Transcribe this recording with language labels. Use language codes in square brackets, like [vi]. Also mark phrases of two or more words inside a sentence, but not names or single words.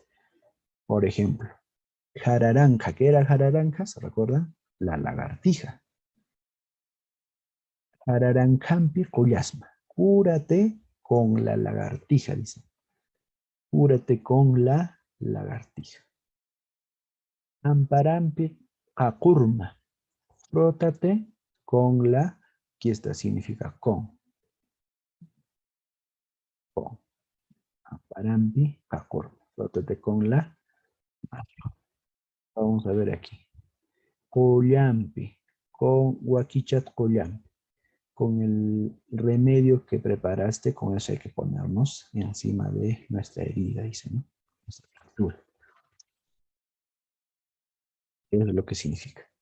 [es] Por ejemplo, jararanja, ¿qué era jararanja? ¿Se recuerda? La lagartija. [ay] Jararancampi collasma, [es] cúrate con la lagartija, dice. Cúrate con la lagartija. [ay] Amparampi kakurma, [es] frótate con aquí está, significa con. [ay] Amparampi kakurma, [es] frótate con la mano. Vamos a ver aquí. [ay] Collampi, con huaquichat collampi. [es] Con el remedio que preparaste, con eso hay que ponernos encima de nuestra herida, dice, ¿no? Nuestra fractura. Eso es lo que significa.